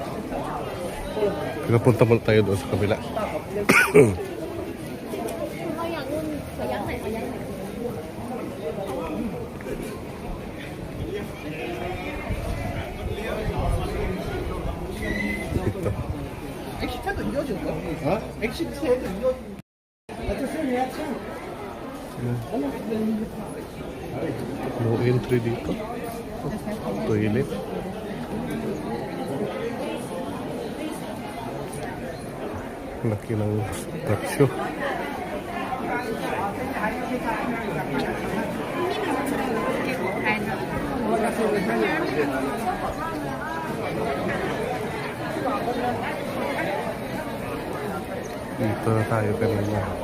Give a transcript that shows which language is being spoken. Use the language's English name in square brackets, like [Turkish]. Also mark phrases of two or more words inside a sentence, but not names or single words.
[Filipino] Pinapunta muna tayo doon sa kabila. Ito. [Korean] 엑시트도 이어진 거? 어? 엑시트도 이어진 [English] No entry [Filipino] dito. Toilet. Laki ng structure. Dito na tayo kanina.